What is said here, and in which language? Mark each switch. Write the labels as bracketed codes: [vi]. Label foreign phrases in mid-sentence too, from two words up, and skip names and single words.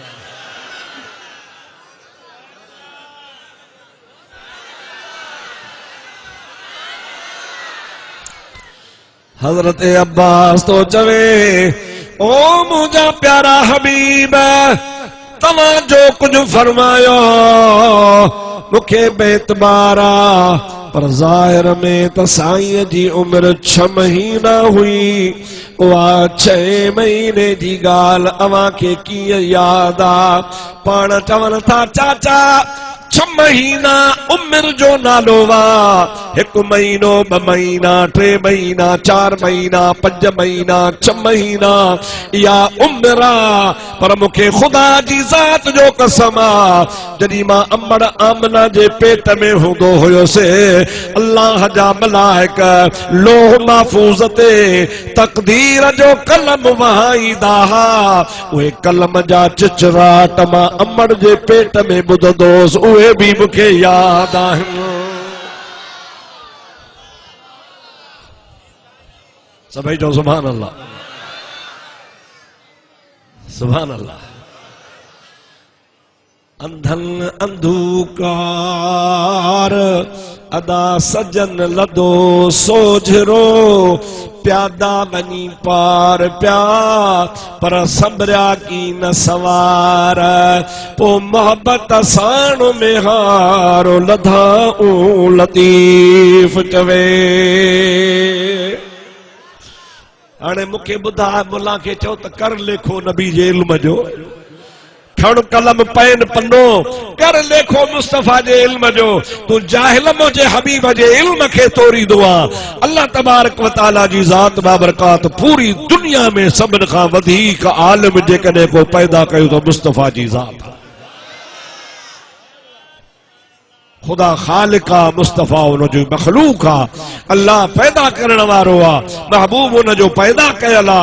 [sd] हज़रत अब्बास तो चवे ओ मुझा प्यारा हबीब, तव्हां जो कुछ फरमायो मुखे बेतबारा, पर ज़ाहिर में त साईं जी उम्र 6 महीना हुई। उहा 6 महीने जी ॻाल्हि अव्हां खे कीअं यादि आ? पाण चवनि था चाचा 6 महीना उम्र जो नालो वा। 1 महीनो 2 महीना 3 महीना 4 महीना 5 महीना 6 महीना या उम्र आ। पर मूंखे ख़ुदा जी ज़ात जो कसम आ, जॾहिं मां अम्बड़ आमना जे पेट में हूंदो हुयुसि, अल्लाह जा मलाइक लोह महफूज़ ते तक़दीर जो कलम वहाईंदा हा। उहे कलम जा चिचराट मां अम्बड़ जे पेट में ॿुधंदोसि, उहे भी मुखे याद आहिनि। सभई चओ [ar] سبحان الله، سبحان الله. [sd] अंधन अंधकार अदा सजन लदो सोझरो, प्यादा बनी पार प्या पर संभरिया की न सवार। पो मोहब्बत साण में हारो लधाऊ लतीफ चवे। हाणे मूंखे ॿुधा मुला खे चओ त कर लेखो नबी जे इल्म जो, खण कलम पेन पन्नो, कर लेखो मुस्तफा जे इल्म जो। तू जाहिल मुझे हबीब जे इल्म खे तोरींदो आ। अल्लाह तबारक व तआला जी ज़ात बाबरकात पूरी दुनिया में सभिनि खां वधीक आलिम जेकॾहिं को पैदा कयो त मुस्तफा जी ज़ात। खुदा खालिका मुस्तफा उन जो मखलूक आ, अल्लाह पैदा करण वारो आ, महबूब उन जो पैदा कयल आ।